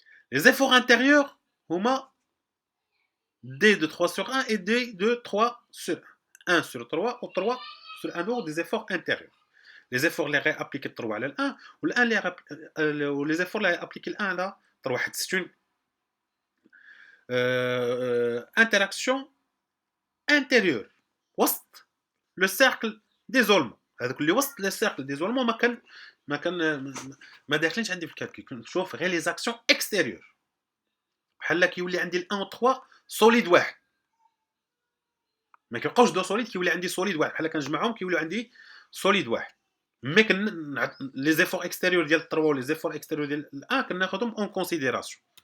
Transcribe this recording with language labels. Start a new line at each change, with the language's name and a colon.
French: Les efforts intérieurs, on a D de 3 sur 1 et D de 3 sur 1. 1 sur 3 ou 3 sur 1 autre des efforts intérieurs. Les efforts les appliqués 3 على 1 ou les efforts les appliqués 1 à 3. C'est une interaction intérieure.
Arabic: وسط
French: le cercle d'isolement.
Arabic: هذاك اللي وسط
French: le cercle d'isolement
Arabic: ما داخلينش عندي في الكالكول. نشوف غير
French: les actions extérieures.
Arabic: بحال كيولي عندي ال 1 و 3 سوليد واحد. ما كيبقاوش دو سوليد كيولي عندي سوليد واحد بحال كنجمعهم كيوليو عندي سوليد واحد.
French: مي لي زيفور اكستيريور
Arabic: ديال 3 و
French: لي زيفور اكستيريور
Arabic: ديال 1 كناخذهم
French: اون كونسيديراسيون.